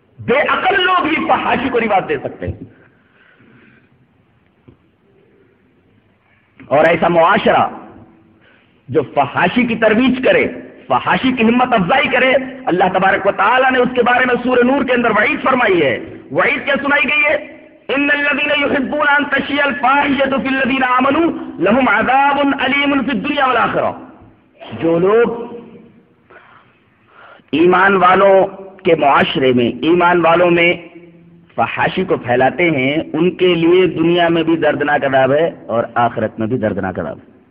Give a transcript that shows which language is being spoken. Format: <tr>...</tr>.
<ur>بے عقل لوگ ہی فحاشی کو رواج دے سکتے ہیں. اور ایسا معاشرہ جو فحاشی کی ترویج کرے, فحاشی کی ہمت افزائی کرے, اللہ تبارک و تعالی نے اس کے بارے میں سورہ نور کے اندر وعید فرمائی ہے. وعید کیا سنائی گئی ہے؟</ur> <ar>ان الذين يحبون ان تشيع الفاحشة في الذين امنوا لهم عذاب اليم في الدنيا والاخره.</ar> <ur>جو لوگ ایمان والوں کے معاشرے میں, ایمان والوں میں فحاشی کو پھیلاتے ہیں, ان کے لیے دنیا میں بھی دردناک عذاب ہے اور آخرت میں بھی دردناک عذاب ہے.</ur>